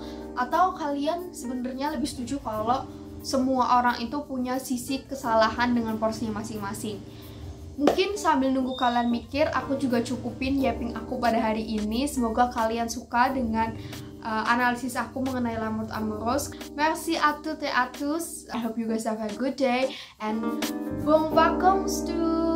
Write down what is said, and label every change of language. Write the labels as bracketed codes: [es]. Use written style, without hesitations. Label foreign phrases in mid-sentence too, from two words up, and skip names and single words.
[id] Atau kalian sebenarnya lebih setuju kalau semua orang itu punya sisi kesalahan dengan porsinya masing-masing? Mungkin sambil nunggu kalian mikir, aku juga cukupin yapping aku pada hari ini. Semoga kalian suka dengan analisis aku mengenai La Mort Amoureuse. [fr] Merci à toutes et à tous. [en] I hope you guys have a good day and [fr] bon vacances [en] to